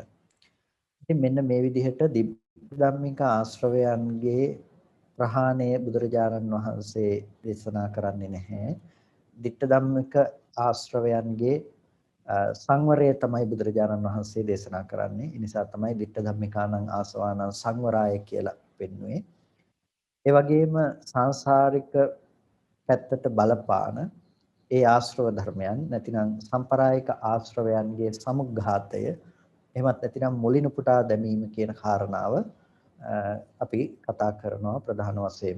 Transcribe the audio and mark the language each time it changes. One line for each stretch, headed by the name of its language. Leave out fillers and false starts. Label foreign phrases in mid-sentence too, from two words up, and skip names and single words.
Sinhala: ඉතින් මෙන්න මේ විදිහට ධම්මික ආශ්‍රවයන්ගේ ප්‍රහාණය බුදුරජාණන් වහන්සේ දේශනා කරන්නේ නැහැ.
Pali: ditta dhammika
Sinhala: ආශ්‍රවයන්ගේ සංවරය තමයි බුදුරජාණන් වහන්සේ දේශනා කරන්නේ. ඒ නිසා තමයි
Pali: ditta dhammikanan ආසවානං
Sinhala: සංවරය කියලා පෙන්වුවේ. ඒ වගේම සංසාරික පැත්තට බලපාන ඒ ආශ්‍රව ධර්මයන් නැතිනම් සම්පරායික ආශ්‍රවයන්ගේ සමුග්ඝාතය එහෙමත් නැතිනම් මුලිනුපුටා දැමීම කියන කාරණාව අපි කතා කරනවා ප්‍රධාන වශයෙන්ම.